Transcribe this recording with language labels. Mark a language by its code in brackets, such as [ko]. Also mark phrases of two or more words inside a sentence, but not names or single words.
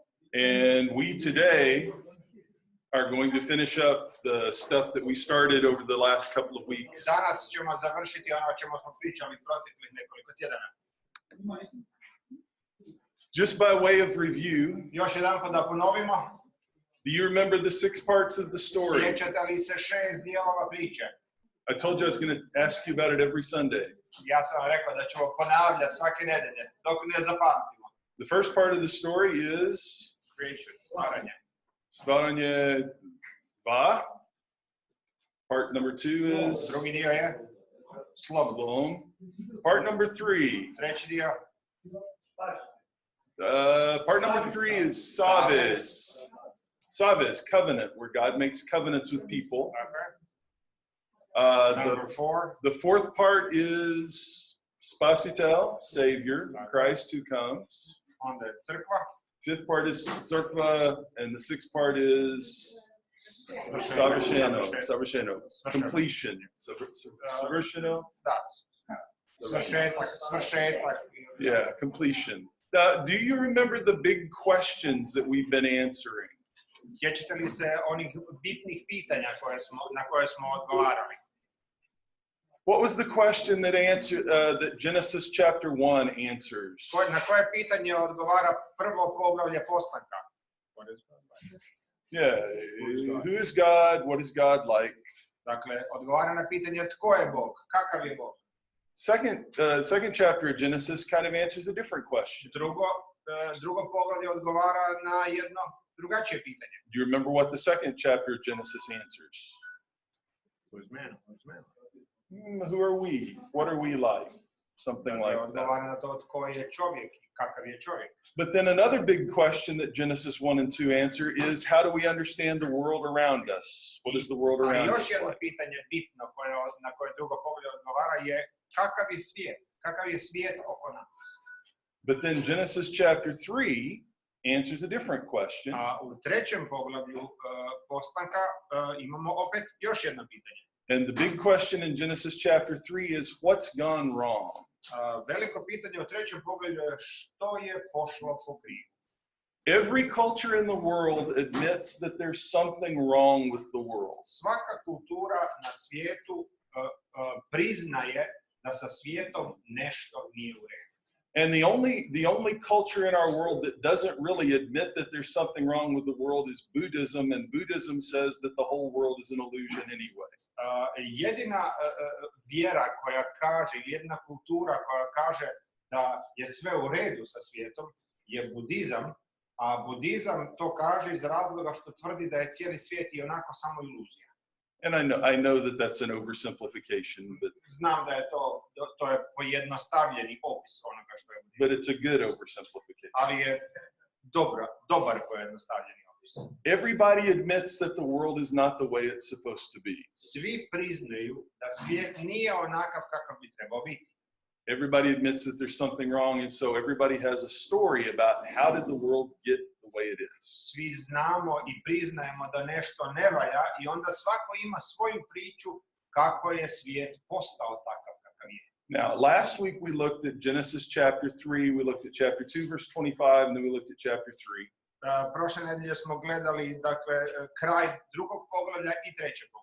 [en] And we today are going to finish up the stuff that we started over the last couple of weeks. [hr] Danas ćemo završiti ono o čemu smo pričali proteklih nekoliko tjedana. [en] Just by way of review, [hr] Još jedanput da ponovimo. [en] do you remember the 6 parts of the story? [hr] Sjećate li se 6 dijelova priče? [en] I told you I was going to ask you about it every Sunday. [hr] Ja sam vam rekao da ćemo ponavljati svake nedelje dok ne zapamtimo. [en] The first part of the story is Creation, [hr] stvaranje. Stvaranje va. [en] Part number 2 is [hr] Drugi dio je slom. Slom. [en] Part number 3. [hr] Treći dio [en] Part number 3 is Savez. [hr] Savez, [en] covenant, where God makes covenants with people. number 4. The 4th part is Spasitel, Savior, Christ who comes. [hr] Onda je crkva. [en] 5th part is crkva, and the 6th part is Savršeno, completion. [hr] Savršeno? Da. Svršetak. [en] Yeah, completion. Do you remember the big questions that we've been answering? [hr] Sjećate li se onih bitnih pitanja na koje smo odgovarali? [en] What was the question that that Genesis chapter 1 answers? [hr] Na koje pitanje odgovara prvo poglavlje postanka? [en] Yeah, who is God? What is God like? [hr] Dakle, odgovara na pitanje tko je Bog, kakav je Bog. [en] Second chapter of Genesis kind of answers a different question. [hr] Drugo poglavlje odgovara na jedno drugačije pitanje. [en] Do you remember what the second chapter of Genesis answers? Who is man? Who are we? What are we like? Something like that. [hr] Odgovara na to tko je čovjek i kakav je čovjek. [en] But then another big question that Genesis 1 and 2 answer is, how do we understand the world around us? What is the world around us [hr] još jedno [en] like? [hr] pitanje bitno na koje drugo poglavlje odgovara je kakav je svijet? Kakav je svijet oko nas? [en] But then Genesis chapter 3 answers a different question. [hr] A u trećem poglavlju postanka imamo opet još jedno pitanje. [en] And the big question in Genesis chapter 3 is, what's gone wrong? [hr] Veliko pitanje u trećem poglavlju je što je pošlo po krivu. [en] Every culture in the world admits that there's something wrong with the world. [hr] Svaka kultura na svijetu priznaje da sa svijetom nešto nije u redu. [en] And the only culture in our world that doesn't really admit that there's something wrong with the world is Buddhism, and Buddhism says that the whole world is an illusion anyway. [hr] Jedina vjera koja kaže, jedna kultura koja kaže da je sve u redu sa svijetom je budizam, a budizam to kaže iz razloga što tvrdi da je cijeli svijet i onako samo iluzija. [en] And I know that that's an oversimplification, but [hr] znam da je to je pojednostavljeni opis onoga što je budizam. [en] But it's a good oversimplification. [hr] Ali je dobar pojednostavljeni opis. [en] Everybody admits that the world is not the way it's supposed to be. [hr] Svi priznaju da svijet nije onakav kakav bi trebao biti. [en] Everybody admits that there's something wrong, and so everybody has a story about how did the world get the way it is. [hr] Svi znamo i priznajemo da nešto ne valja i onda svako ima svoju priču kako je svijet postao takav kakav je. [en] Now, last week we looked at Genesis chapter 3, we looked at chapter 2 verse 25, and then we looked at chapter 3. [hr] Prošle nedelje smo gledali dakle kraj drugog poglavlja i trećeg poglavlja.